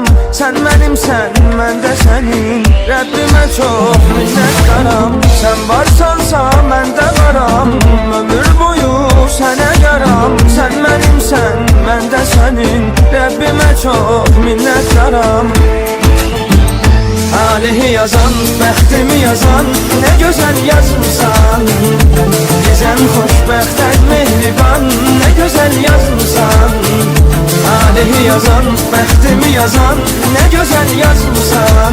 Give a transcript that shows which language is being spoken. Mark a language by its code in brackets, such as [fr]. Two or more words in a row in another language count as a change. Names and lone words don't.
[az] Sən mənimsən, mən də sənin. Rəbbimə çox minnətdaram. Sən varsansa mən də varam. Ömür boyu sənə yaram. Sən mənimsən, mən də sənin. Rəbbimə çox minnətdaram. Talihi yazan, bəxtimi yazan, [tr] ne güzel yazmışsan. [az] Bizən xoşbəxtən mehriban, [tr] ne güzel yazmışsan. [az] Talihi yazan, bəxtimi yazan, [tr] ne güzel yazmışsan.